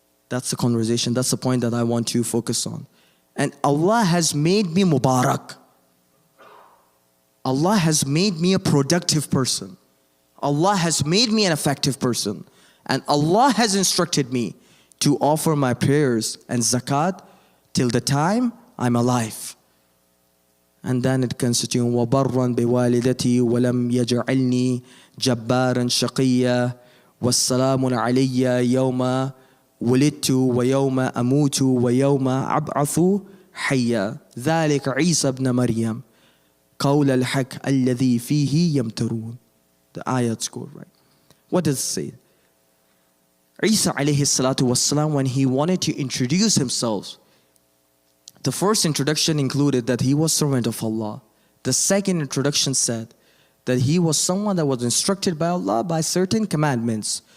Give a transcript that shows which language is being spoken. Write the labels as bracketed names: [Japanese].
[English] That's the conversation. That's the point that I want to focus on. And Allah has made me Mubarak. Allah has made me a productive person. Allah has made me an effective person. And Allah has instructed me to offer my prayers and zakat till the time I'm alive. And then it continues, [Arabic] وَبَرًّا بِوَالِدَتِي وَلَمْ يَجْعَلْنِي جَبَّارًا شَقِيًّا وَالسَّلَامُ عَلَيَّ يَوْمَ وُلِدْتُ وَيَوْمَ أَمُوتُ وَيَوْمَ أَبْعَثُ حَيًّا ذَلِكَ عِيسَى ابْنَ مَرْيَمَ قَوْلَ الْحَقِّ الَّذِي فِيهِ يَمْتَرُونَ. [English] The ayat score, right? What does it say? Isa alayhi salatu wassalam, when he wanted to introduce himself, the first introduction included that he was servant of Allah. The second introduction said that he was someone that was instructed by Allah by certain commandments.